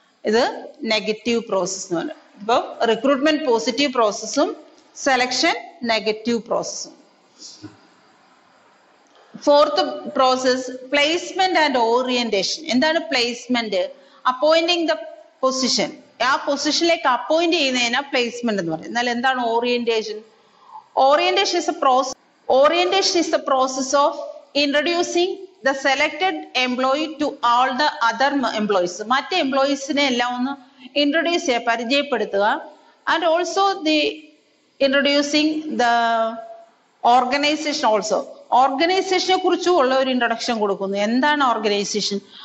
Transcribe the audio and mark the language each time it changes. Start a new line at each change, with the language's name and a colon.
Malayalam: ഇത് negative process എന്ന് പറയും. ഇപ്പൊ recruitment positive പ്രോസസ്സും selection negative പ്രോസസ്സും.
English: Fourth process placement and orientation.
Malayalam: എന്താണ്
English: Placement? Appointing the position.
Malayalam: ആ പൊസിഷനിലേക്ക് അപ്പോയിന്റ് ചെയ്യുന്നതിനാ പ്ലേസ്മെന്റ് എന്ന് പറയും. എന്നാൽ എന്താണ് orientation?
English: Orientation is a process of introducing the selected employee to all the other employees.
Malayalam: മറ്റ് എംപ്ലോയീസിനെ എല്ലാം ഒന്ന് ഇൻട്രൊഡ്യൂസ് ചെയ്യുക, പരിചയപ്പെടുത്തുക.
English: And also the introducing the organization also.
Malayalam: ഓർഗനൈസേഷനെ കുറിച്ചും ഉള്ള ഒരു ഇൻട്രൊഡക്ഷൻ കൊടുക്കുന്നു. എന്താണ് ഓർഗനൈസേഷൻ?